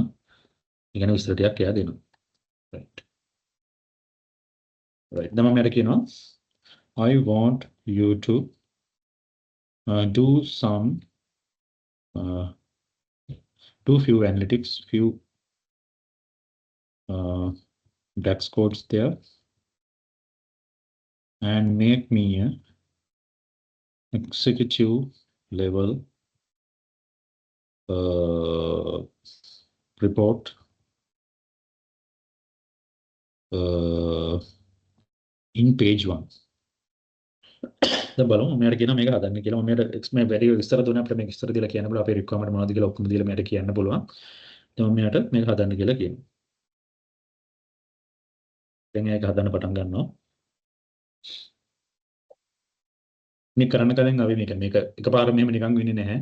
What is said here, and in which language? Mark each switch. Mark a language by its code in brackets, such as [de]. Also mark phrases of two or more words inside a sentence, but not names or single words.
[si] ඒ කියන්නේ විස්තර ටිකක් එයා දෙනවා. [en] right right [si] දැන් මම මෙයාට කියනවා [en] I want you to do some do few analytics few DAX codes there and make me a executive level report in page 1. [si] දැන් බලමු මෙයාට කියනවා මේක හදන්න කියලා. මම මෙයාට මේ වැඩි විස්තර දුන්නා අපිට මේක විස්තර දීලා කියන්න පුළුවන්. අපේ රික්වයර්මන්ට් මොනවද කියලා ඔක්කොම දීලා මෙයාට කියන්න පුළුවන්. දැන් මම මෙයාට මේක හදන්න කියලා කියනවා. දැන් ඒක හදන්න පටන් ගන්නවා. මේ කරන්න කලින් අපි මේක එකපාරම මෙහෙම නිකන් වෙන්නේ නැහැ.